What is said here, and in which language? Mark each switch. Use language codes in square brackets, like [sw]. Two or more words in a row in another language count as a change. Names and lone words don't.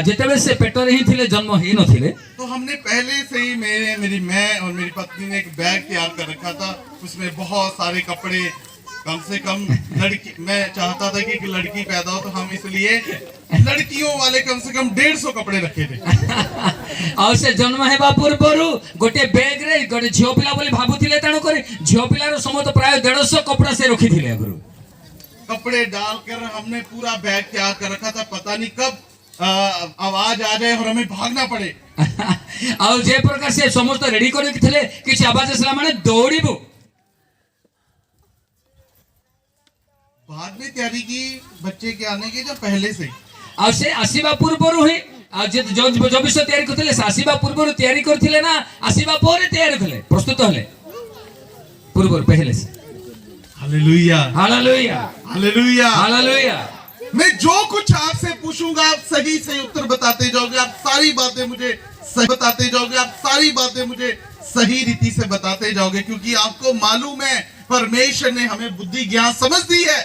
[or] ଯେତେବେ ସେ ପେଟରେ ହିଁ ଥିଲେ, ଜନ୍ମ ହିଁ ନ ଥିଲେ, [hi] तो हमने पहले से ही मेरी मैं और मेरी पत्नी ने एक बैग तैयार कर रखा था। उसमें बहुत सारे कपड़े, कम से कम लड़की, मैं चाहता था कि एक लड़की पैदा हो, तो हम इसलिए लड़कियों वाले कम से कम 150 कपड़े रखे थे। [or] ଆଉ ସେ ଜନ୍ମ ହେବା ପୂର୍ବରୁ ଗୋଟେ ବ୍ୟାଗ ରେ ଗୋଟେ ଝିଅ ପିଲା ବୋଲି ଭାବୁଥିଲେ, ତେଣୁ କରି ଝିଅ ପିଲାର ସମସ୍ତ ପ୍ରାୟ 150 କପड़ा ସେ ରଖିଥିଲେ ଆଗରୁ। [hi] कपड़े डालकर हमने पूरा बैग तैयार कर रखा था, पता नहीं कब आवाज आ जाए और हमें भागना पड़े। [or] ଆଉ ଯେ ପ୍ରକାର ସେ ସମସ୍ତ ରେଡି କରିକି ଥିଲେ, କିଛି ଆବାଜ ଆସିଲା ମାନେ ଦୌଡ଼ିବୁ। [hi] बाद में तैयारी की बच्चे के आने की, जब पहले से [or] ଆଉ ସେ ଆସିବା ପୂର୍ବରୁ ହିଁ ଆଉ ଯେ ଯୋଉ ବିଷୟ ତିଆରି କରିଥିଲେ, ସେ ଆସିବା ପୂର୍ବରୁ ତିଆରି କରିଥିଲେ ନା ଆସିବା ପରେ ତିଆରି କଲେ, ପ୍ରସ୍ତୁତ ହେଲେ ପୂର୍ବରୁ [hi] पहले से। हालेलुया हालेलुया हालेलुया हालेलुया। मैं जो कुछ आपसे पूछूंगा आप सही सही उत्तर बताते जाओगे, आप सारी बातें मुझे सही बताते जाओगे, आप सारी बातें मुझे सही रीति से बताते जाओगे, क्योंकि आपको मालूम है परमेश्वर ने हमें बुद्धि ज्ञान समझ दी है।